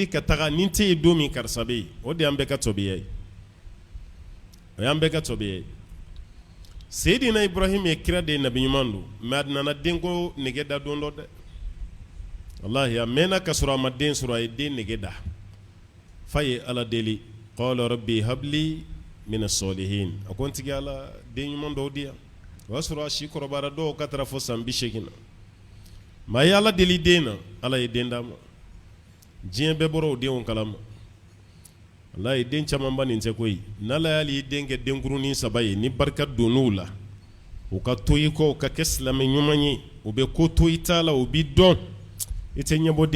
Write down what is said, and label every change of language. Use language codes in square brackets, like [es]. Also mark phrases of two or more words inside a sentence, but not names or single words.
[bm] ka taga ni tɛ yen don min karisa bɛ yen o de y'an bɛɛ ka tobiya ye o y'an bɛɛ ka tobiya ye Seydina Ibrahim ye kira de ye nabi ɲuman don mais a nana denko nege da don dɔ dɛ wallahi a mɛnna ka sɔrɔ a ma den sɔrɔ a ye den nege da fa ye Ala deli [ar] قال رب هب لي من الصالحين [bm] a ko n tigi Ala den ɲuman dɔw di yan o y'a sɔrɔ a si kɔrɔbayara dɔw ka taara fɔ san 80 na mais a ye Ala deli den na Ala ye den d'a ma diɲɛ bɛɛ bɔra o denw kalama wallahi den camanba nin tɛ koyi n'Ala y'ali den kɛ denkurunin 3 ye ni barika donn'u la u ka to i kɔ u ka kɛ silamɛ ɲuman ye u bɛ ko to i t'a la u b'i dɔn i tɛ ɲɛbɔ den